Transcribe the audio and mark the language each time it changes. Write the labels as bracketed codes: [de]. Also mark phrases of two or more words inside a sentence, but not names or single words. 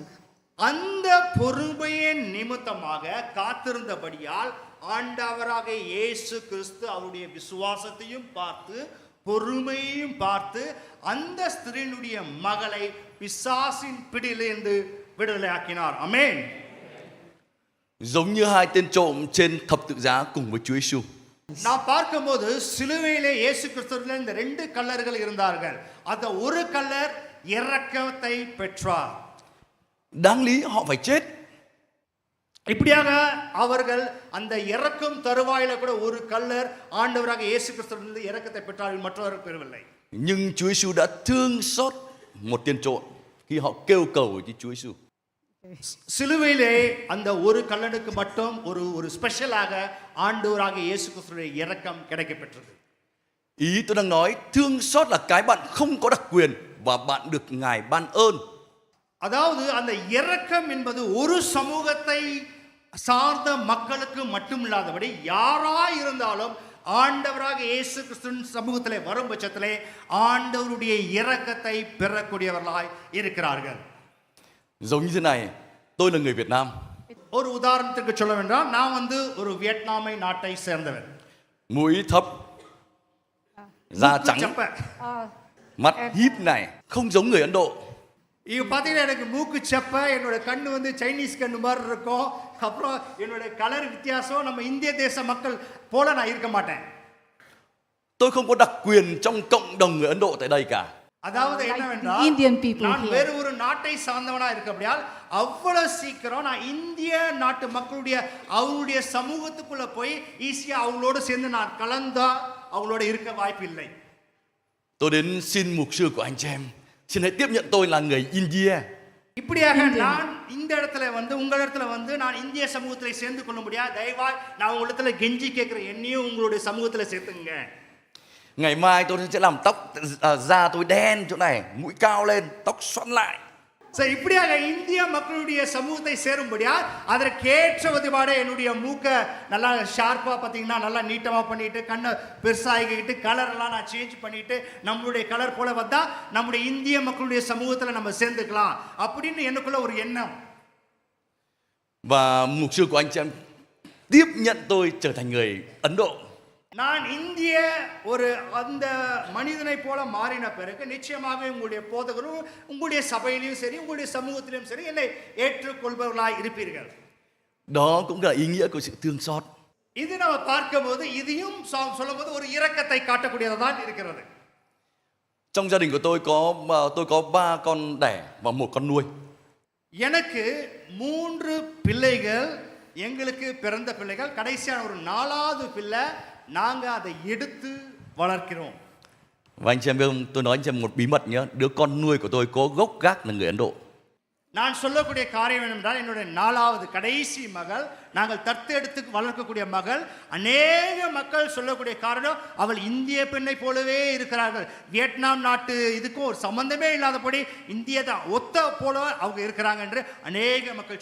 [ta] அந்த பொறுமையின் நிமித்தமாக காத்திருந்தபடியால் ஆண்டவராக இயேசு கிறிஸ்து அவருடைய விசுவாசத்தையும் பார்த்து பொறுமையையும் பார்த்து அந்த ஸ்திரீனுடைய மகளை பிசாசின் பிடியிலிருந்து விடுதலையாக்கினார். ஆமென். [vi] Giống như hai tên trộm trên thập tự giá cùng với Chúa Giêsu. [ta] நான் பார்க்கும்போது சிலுவையிலே இயேசு கிறிஸ்துவிலே இந்த ரெண்டு கல்லர்கள் இருந்தார்கள். அந்த ஒரு கல்லர் இரக்கத்தை பெற்றார். [vi] Đáng lý họ phải chết. [ta] இப்படியாக அவர்கள் அந்த இரக்கம் தருவாயில கூட ஒரு கல்லர் ஆண்டவராக இயேசு கிறிஸ்துவிலிருந்து இரக்கத்தை பெற்றார்கள், மற்றவர்கள் பெறவில்லை. [vi] Nhưng Chúa Giêsu đã thương xót một tên trộm khi họ kêu cầu với Chúa Giêsu. [ta] சிலுவையிலே அந்த ஒரு கல்லனுக்கு மட்டும் ஒரு ஸ்பெஷலாக ஆண்டவராக இயேசு கிறிஸ்துவின் இரக்கம் கிடைக்கப்பெற்றது. [vi] Ý tôi đang nói thương xót là cái bạn không có đặc quyền và bạn được Ngài ban ơn. [ta] அதாவது அந்த இரக்கம் என்பது ஒரு சமூகத்தை சார்ந்த மக்களுக்கு மட்டும் இல்லாதபடி யாராய் இருந்தாலும் ஆண்டவராக இயேசு கிறிஸ்துவின் சமூகத்திலே வரும் பட்சத்திலே ஆண்டவருடைய இரக்கத்தை பெறக்கூடியவர்களாய் இருக்கிறார்கள். [vi] Giống như thế này, tôi là người Việt Nam. [ta] ஒரு உதாரணத்துக்கு சொல்ல வேண்டாம், நான் வந்து ஒரு வியட்நாமை நாட்டை சேர்ந்தவன். [vi] Mũi thấp, da trắng, mắt híp này, không giống người Ấn Độ. [ta] இது பார்த்தீங்கன்னா எனக்கு மூக்கு செப்ப, என்னோட கண்ணு வந்து சைனீஸ் கண்ணு மாதிரி இருக்கும். அப்புறம் என்னோட கலர் வித்தியாசம், நம்ம இந்திய தேச மக்கள் போல நான் இருக்க மாட்டேன். [vi] Tôi không có đặc quyền trong cộng đồng người Ấn Độ tại đây cả. [ta] அதாவது என்னவென்றால், [en] Indian people [ta] நான் [en] here. [ta] வேறு ஒரு நாட்டை சார்ந்தவனா இருக்கபடியால் அவ்வளவு சீக்கிரம் நான் இந்திய நாட்டு மக்களுடைய அவங்களுடைய சமூகத்துக்குள்ள போய் ஈஸியா அவங்களோட சேர்ந்து நான் கலந்தா அவங்களோட இருக்க வாய்ப்பு இல்லை. [vi] Tôi đến xin mục sư của anh chị em, xin hãy tiếp nhận tôi là người India. [ta] இப்படியாக நான் இந்த இடத்துல வந்து உங்க இடத்துல வந்து நான் இந்திய சமூகத்துல சேர்ந்து கொள்ள முடியாது. தயவாய் நான் உங்க இடத்துல கெஞ்சி கேட்கிறேன், என்னையும் உங்களுடைய சமூகத்துல சேர்த்துங்க. [vi] Ngày mai tôi sẽ làm tóc, da tôi đen chỗ này, mũi cao lên, tóc xoăn lại. [ta] சரி, இப்படியாக இந்திய மக்களுடைய சமூகத்தை சேரும்படியா அதற்கேற்ற வழிபாடு என்னுடைய மூக்க நல்லா ஷார்ப்பா பார்த்தீங்கன்னா நல்லா நீட்டமா பண்ணிட்டு கண்ணை பெருசாகிக்கிட்டு கலர் எல்லாம் நான் சேஞ்ச் பண்ணிட்டு நம்மளுடைய கலர் போல வந்தா நம்முடைய இந்திய மக்களுடைய சமூகத்துல நம்ம சேர்ந்துக்கலாம் அப்படின்னு எனக்குள்ள ஒரு எண்ணம். [vi] Và mục sư của anh chị em tiếp nhận tôi trở thành người Ấn Độ. [ta] நான் இந்திய ஒரு அந்த மனிதனை போல மாறின பிறகு நிச்சயமாக உங்களுடைய போதகரும் உங்களுடைய சபையிலும் சரி உங்களுடைய சமூகத்திலும் சரி என்னை ஏற்றுக்கொள்பவர்களாய் இருப்பீர்கள். [vi] Đó cũng là ý nghĩa của sự thương xót. [ta] இது நம்ம பார்க்கும்போது இதையும் சொல்லும்போது ஒரு இரக்கத்தை காட்டக்கூடியதாக தான் இருக்கிறது. [vi] Trong gia đình của tôi có 3 con đẻ và 1 con nuôi. [ta] எனக்கு 3 பிள்ளைகள், எங்களுக்கு பிறந்த பிள்ளைகள், கடைசியான ஒரு 4வது பிள்ளை நாங்க அதை எடுத்து வளர்க்கிறோம். [vi] Và anh chị em biết không, tôi nói anh chị em một bí mật nhé, đứa con nuôi của tôi có gốc gác là người Ấn Độ. [ta] நான் சொல்லக்கூடிய காரியம் என்னவென்றால், என்னுடைய 4வது கடைசி மகள், நாங்கள் தத்தெடுத்து வளர்க்கக்கூடிய மகள், அநேக மக்கள் சொல்லக்கூடிய காரணம் அவள் இந்திய பெண்ணை போலவே இருக்கிறார்கள். வியட்நாம் நாட்டு இதுக்கும் ஒரு சம்பந்தமே இல்லாதபடி இந்திய தான் ஒத்த போல அவங்க இருக்கிறாங்க என்று அநேக மக்கள் சொல்லுவாங்க.